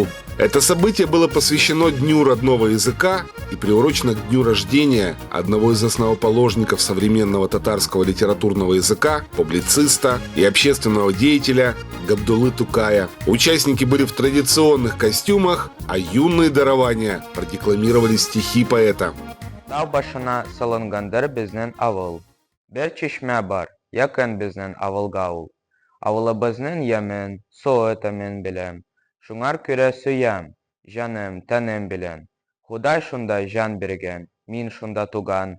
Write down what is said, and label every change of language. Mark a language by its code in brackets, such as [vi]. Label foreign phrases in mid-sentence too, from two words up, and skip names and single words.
[ru] Это событие было посвящено Дню родного языка и приурочено к дню рождения одного из основоположников современного татарского литературного языка, публициста и общественного деятеля Габдуллы Тукая. Участники были в традиционных костюмах, а юные дарования продекламировали стихи поэта. [tt] Тау башына салынгандыр безнең авыл. Бер чишмә бар, якын безнең авылга ул. Авылыбызның ямен, суы тәмен беләм. Шуңар күрә сөям, җаным, тәнем белән. Худай шунда җан биргән, мин шунда туган.